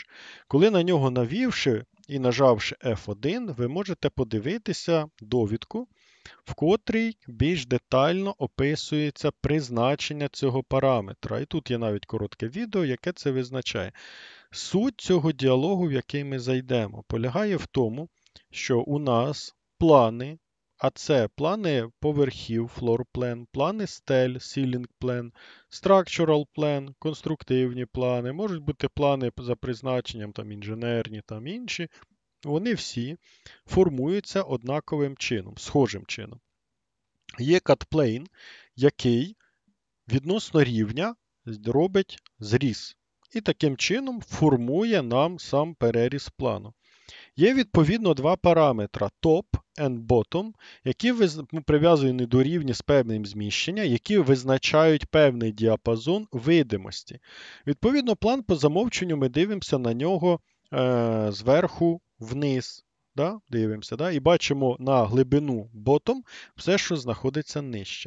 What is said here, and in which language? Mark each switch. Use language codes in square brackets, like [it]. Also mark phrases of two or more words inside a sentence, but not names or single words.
[uk] Коли на нього навівши і нажавши F1, ви можете подивитися довідку, в котрій більш детально описується призначення цього параметра. І тут є навіть коротке відео, яке це визначає. Суть цього діалогу, в який ми зайдемо, полягає в тому, що у нас плани, а це плани поверхів, [en] floor plan, [uk] плани стель, [en] ceiling plan, structural plan, [uk] конструктивні плани, можуть бути плани за призначенням, там інженерні, там інші. Вони всі формуються однаковим чином, схожим чином. Є cut-plane, який відносно рівня робить зріз. І таким чином формує нам сам переріз плану. Є відповідно два параметри [en] top and bottom, [uk] які прив'язані до рівня з певним зміщенням, які визначають певний діапазон видимості. Відповідно, план по замовченню ми дивимося на нього зверху вниз. Да? Дивимося, да? І бачимо на глибину bottom все, що знаходиться нижче.